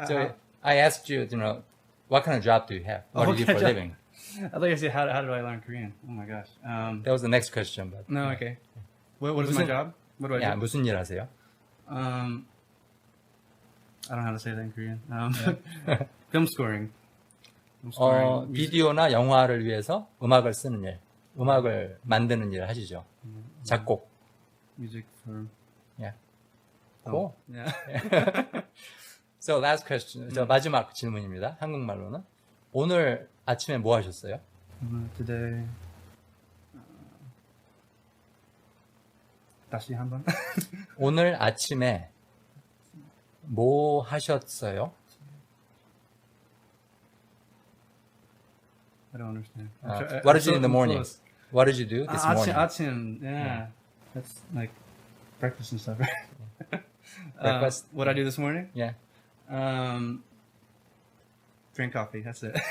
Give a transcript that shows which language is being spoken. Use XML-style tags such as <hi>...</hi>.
<en>so I asked you, what kind of job do you have? What do you do for a living? I thought you said how do I learn Korean? Oh my gosh. That was the next question, but No, okay. What is my job? What do I do?</en> <ko>무슨 일 하세요?</ko> <en>I don't know how to say that in Korean. Film scoring. Film scoring.</en> <ko>비디오나 영화를 위해서 음악을 쓰는 일, 음악을 만드는 일을 하시죠. 작곡.</ko> <en>Music for. Yeah. Cool. Yeah. So last question.</en> <ko>마지막 질문입니다. 한국말로는 오늘 아침에 뭐 하셨어요?</ko> <en>Today.</en> <ko>다시 한번. 오늘 아침에 뭐 하셨어요?</ko> <en>I don't understand. What did you do in the morning? Close. What did you do this morning?</en> <ko>아침, yeah.</ko> <en>That's like breakfast and stuff, right? Breakfast? What I do this morning? Yeah. Drink coffee. That's it.</en>